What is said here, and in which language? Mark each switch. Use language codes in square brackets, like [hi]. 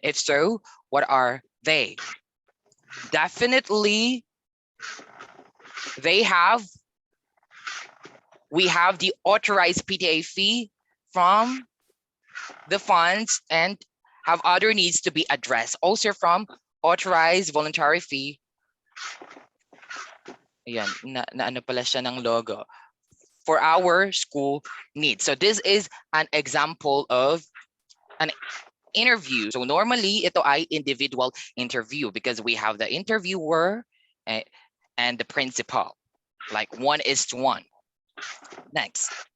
[en] If so, what are they? Definitely, they have. We have the authorized PTA fee from the funds and have other needs to be addressed. Also from authorized voluntary fee. [tl] Ayan, na ano pala siya ng logo. [en] For our school needs. So this is an example of an interview. So normally [tl] ito ay [en] individual interview because we have the interviewer and the principal, like 1:1. Next.